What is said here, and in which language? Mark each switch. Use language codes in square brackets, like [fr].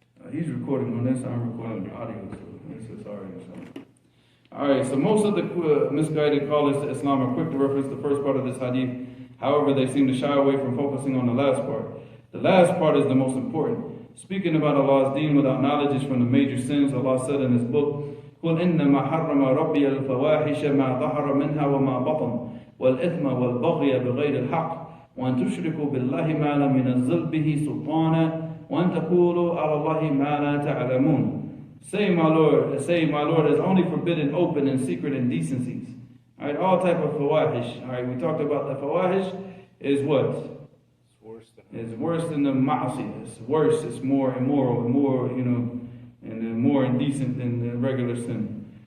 [en] He's recording on this, I'm recording the audio, so this is already something. Alright, so most of the misguided callers to Islam are quick to reference the first part of this hadith. However, they seem to shy away from focusing on the last part. The last part is the most important. Speaking about Allah's deen without knowledge is from the major sins. [ar] Allah said in His book, قُلْ إِنَّمَا حَرَّمَ رَبِّيَ الْفَوَاحِشَ مَا ظَهَرَ مِنْهَا وَمَا بَطَنَ وَالْإِثْمَ وَالْبَغْيَ بِغَيْرِ الْحَقِّ وَأَن تُشْرِكُوا بِاللَّهِ مَا لَمْ يُنَزِّلْ بِهِ سُلْطَانًا وَأَن تَقُولُوا عَلَى اللَّهِ مَا لَا تَعْلَمُونَ. [en] Say, my Lord, is only forbidden open and secret indecencies. Alright, all type of fawahish. Alright, we talked about the fawahish is what? It's worse than the ma'asi. It's worse, it's more immoral, more, and more indecent than the regular sin.